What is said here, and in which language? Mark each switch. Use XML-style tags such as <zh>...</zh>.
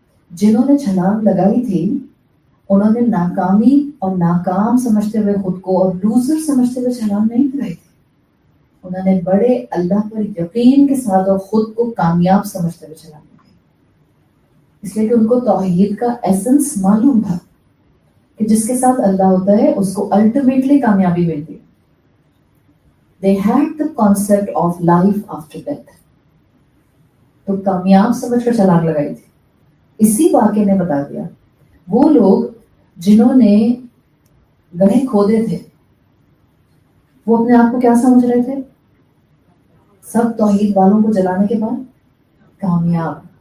<ur>جنہوں نے چھلانگ لگائی تھی انہوں نے ناکامی اور ناکام سمجھتے ہوئے خود کو اور لوزر سمجھتے ہوئے چھلانگ نہیں لگائی تھی. انہوں نے بڑے اللہ پر یقین کے ساتھ اور خود کو کامیاب سمجھتے ہوئے چھلانگ لگائی، اس لیے کہ ان کو توحید کا ایسنس معلوم تھا کہ جس کے ساتھ اللہ ہوتا ہے اس کو الٹیمیٹلی کامیابی ملتی ہے.</ur> <en>They had the concept of life after death.</en> <ur>تو کامیاب سمجھ کر چھلانگ لگائی تھی. اسی واقعے نے بتا دیا وہ لوگ جنہوں نے گڑھے کھودے تھے وہ اپنے آپ کو کیا سمجھ رہے تھے؟ سب توحید والوں کو جلانے کے بعد کامیاب.</ur>